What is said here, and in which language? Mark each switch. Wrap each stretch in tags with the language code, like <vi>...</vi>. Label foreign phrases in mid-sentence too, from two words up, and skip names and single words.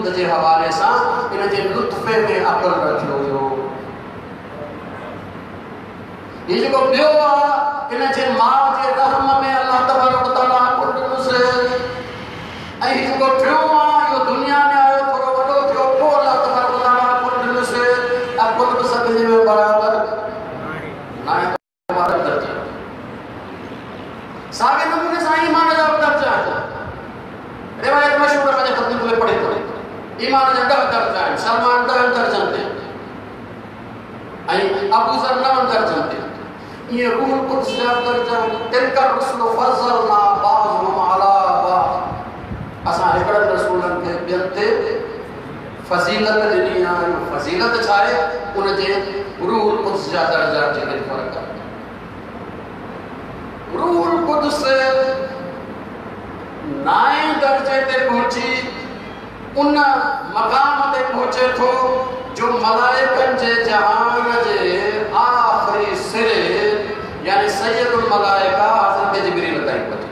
<sd>हवाले सां इन जे लुत्फ़े में अक़ल रखियो हुयो। ये जेको ॿियो आहे इन जे माउ जे रहम में अल्लाह तबारक व तआला कुल ॾिनोसि। ऐं जेको टियों आहे इहो दुनिया में आयो थोरो वॾो थियो पोइ अल्लाह तबारक व तआला कुल ॾिनोसि। कुल बि सभिनी में बराबरि न आहे। साॻे नमूने सां ईमान जा बि दर्जा आहिनि। रिवायत मशहूर आहे ख़तम में पढ़े थो ईमान जा 10 दर्जा आहिनि। सलमान 10 दर्जनि ते ऐं अबू ज़र 9 दर्जनि ते। ये रूह कुद्स जा दर्जा</sd> <ar>تلك الرسل فضلنا بعضهم على بعض.</ar> <sd>असां हिकड़े रसूलनि खे ॿियनि ते फज़ीलत ॾिनी आहे। फज़ीलत छा आहे? उन जे रूह कुद्स जा दर्जा जेके फ़र्क़ आहे। रूह कुद्स 9 दर्जे ते पहुची उन मक़ाम ते पहुचे थो जो मलाइकनि जे जहान जे आख़िरी सिरे यानी सैयदुल मलाइका हज़रत जिब्रील ताईं पहुचे।</sd>